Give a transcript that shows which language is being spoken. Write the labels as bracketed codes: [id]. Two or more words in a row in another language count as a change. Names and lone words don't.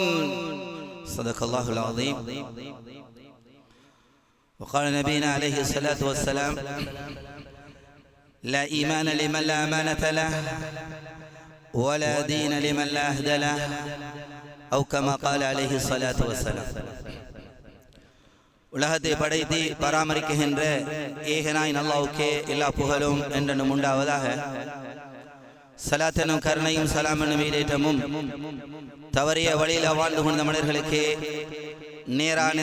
[ar] صدق الله العظيم. وقال نبينا عليه الصلاة والسلام: لا إيمان لمن لا أمانة له ولا دين لمن لا عهد له أو كما قال عليه الصلاة والسلام. [ta] உலகத்தை படைத்து பராமரிக்கின்ற ஏகனாய் அல்லாஹ்வுக்கே எல்லா புகழும் என்றென்றும் உண்டாவதாக. ஸலாத்தனும் கருணையும் சலாமனும் ஈடேற்றமும் தவறிய வழியில் வாழ்ந்து கொண்ட மனிதர்களுக்கு நேரான